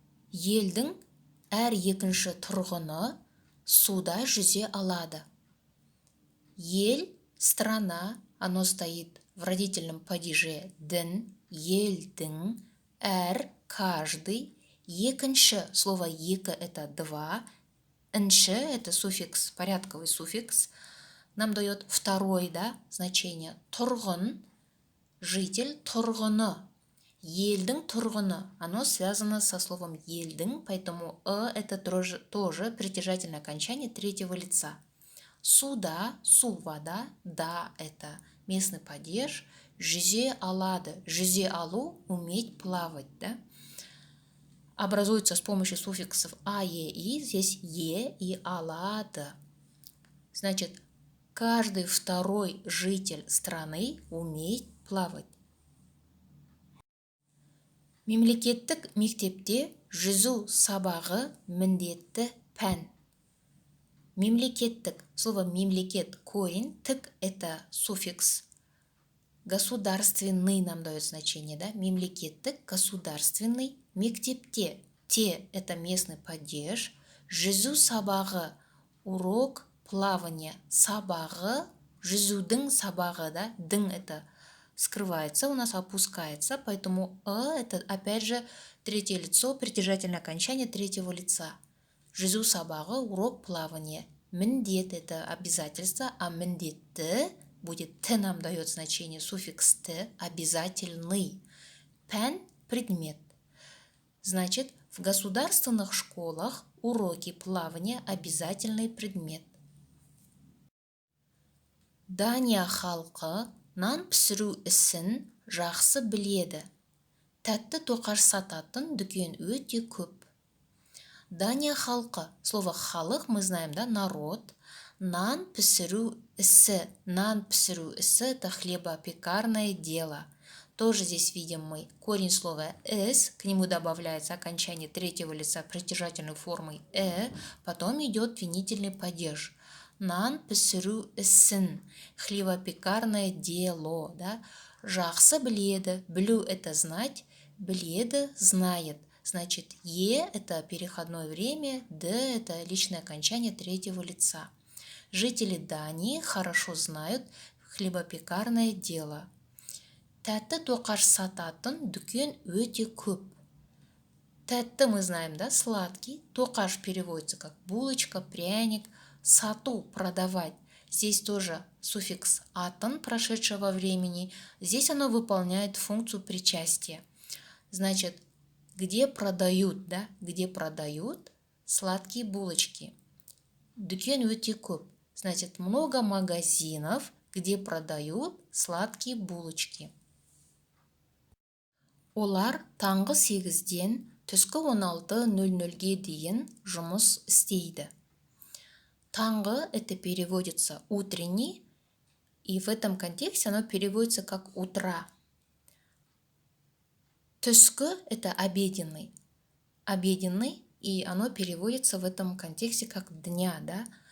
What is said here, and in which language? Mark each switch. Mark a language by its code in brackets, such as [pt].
[kk] Елдің әр екінші тұрғыны суда жүзе алады. [ru] Ел, страна, оно стоит в родительном падеже дін, елдің, әр, каждый, екінші, слово екі – это 2, інші – это суффикс, порядковый суффикс, нам дает второй, да, значение, тұрғын, житель, тұрғыны. [kk] Елдің тұрғыны, [ru] оно связано со словом елдің, поэтому это тоже притяжательное окончание третьего лица. Суда, су, вода, да, это местный падеж, [kk] жүзе алады, жүзе алу, [ru] уметь плавать, да? Образуется с помощью суффиксов а, е, и, здесь е и алады. Значит, каждый второй житель страны умеет плавать. [kk] Мемлекеттік мектепте жүзу сабағы міндетті пән. [ru] Мемлекеттік, слово мемлекет, корень, тік – это суффикс. Государственный нам дает значение, да? Мемлекеттік, государственный, мектепте. Те – это местный падеж. [kk] Жүзу сабағы, [ru] урок плавания. [kk] Сабағы, жүзудің сабағы, да? [ru] Дың – это скрывается, у нас опускается, поэтому это опять же третье лицо, притяжательное окончание третьего лица. [kk] Жүзу сабағы, [ru] урок плавания. Міндет – это обязательство, а міндетті будет т нам дает значение, суффикс т, обязательный. Пән – предмет. Значит, в государственных школах уроки плавания – обязательный предмет. [kk] Дания халқы нан пісіру ісін жақсы біледі. Тәтті тоқаш сататын дүкен өте көп. [ru] Дания халқы. Слово халық мы знаем, да, народ. [kk] Нан пісіру ісі. Нан пісіру ісі [ru] – это хлебопекарное дело. Тоже здесь видим мы корень слова «с», к нему добавляется окончание третьего лица притяжательной формой потом идет винительный падеж. [kk] Нан пісіру ісін, [ru] хлебопекарное дело, да? [kk] Жақсы біледі, [ru] білу – это знать, біледі – знает. Значит, е – это переходное время, д – это личное окончание третьего лица. Жители Дании хорошо знают хлебопекарное дело. [kk] Тәтті тоқаш сататын дүкен өте көп. [ru] Тәтті мы знаем, да, сладкий. Тоқаш переводится как булочка, пряник. Сату – продавать. Здесь тоже суффикс атын прошедшего времени. Здесь оно выполняет функцию причастия. Значит, где продают, да? Где продают сладкие булочки. [kk] Дүкен өте көп. [ru] Значит, много магазинов, где продают сладкие булочки. [kk] Олар таңғы 8-ден түскі 16:00-ге дейін жұмыс істейді. [ru] Таңғы это переводится утренний, и в этом контексте оно переводится как утра. Түскі это обеденный. Обеденный, и оно переводится в этом контексте как дня, да?